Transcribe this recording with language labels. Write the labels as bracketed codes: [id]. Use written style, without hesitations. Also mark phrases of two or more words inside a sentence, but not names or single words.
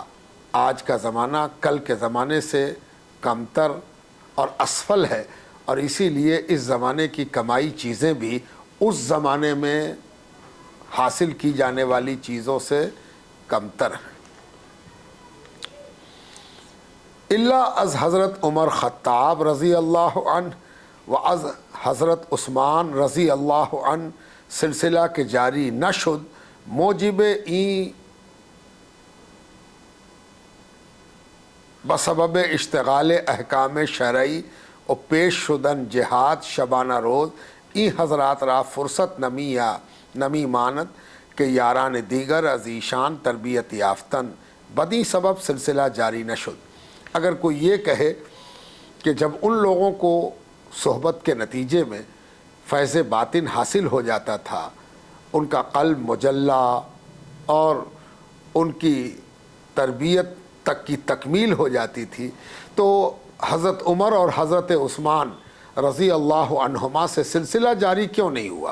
[ur] آج کا زمانہ کل کے زمانے سے کمتر اور اسفل ہے، اور اسی لیے اس زمانے کی کمائی چیزیں بھی اس زمانے میں حاصل کی جانے والی چیزوں سے کمتر ہیں۔ [fa] اللہ از حضرت عمر خطاب [ar] رضی اللہ عنہ [fa] و از حضرت عثمان [ar] رضی اللہ عنہ [fa] سلسلہ کے جاری نہ شد، موجب این بسبب اشتغال احکام شرعی و پیش شدن جہاد شبانہ روز، این حضرات را فرصت نمی ماند کہ یاران دیگر از ایشان تربیت یافتن، بدی سبب سلسلہ جاری نہ شد۔ [ur] اگر کوئی یہ کہے کہ جب ان لوگوں کو صحبت کے نتیجے میں فیض باطن حاصل ہو جاتا تھا، ان کا قلب مجلہ اور ان کی تربیت تک کی تکمیل ہو جاتی تھی، تو حضرت عمر اور حضرت عثمان [ar] رضی اللہ عنہما [ur] سے سلسلہ جاری کیوں نہیں ہوا؟